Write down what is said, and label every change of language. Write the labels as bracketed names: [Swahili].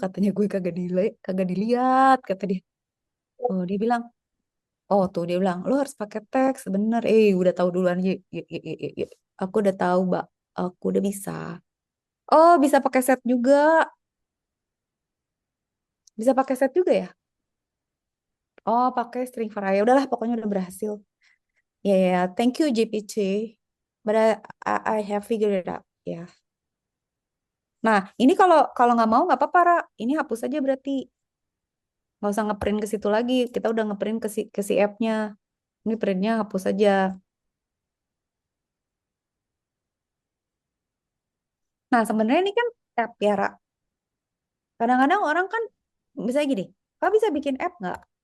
[Indonesian] Katanya gue kagak dilihat. Kata dia. Oh, dia bilang, oh tuh dia bilang, lo harus pakai teks. Bener. Udah tahu duluan. Yuk, yuk, yuk, yuk, yuk, yuk. Aku udah tahu, Mbak. Aku udah bisa. Oh, bisa pakai set juga. Bisa pakai set juga ya? Oh, pakai string variable. Udahlah, pokoknya udah berhasil. [English] Ya, ya, ya. Thank you, GPT. But I have figured it out. [Indonesian] Ya. Nah, ini kalau kalau nggak mau nggak apa-apa, Ra. Ini hapus aja berarti. Nggak usah ngeprint ke situ lagi. Kita udah ngeprint ke si app-nya. Ini printnya hapus aja. Nah, sebenarnya ini kan app ya, Ra. Kadang-kadang orang kan bisa gini, kak bisa bikin app nggak?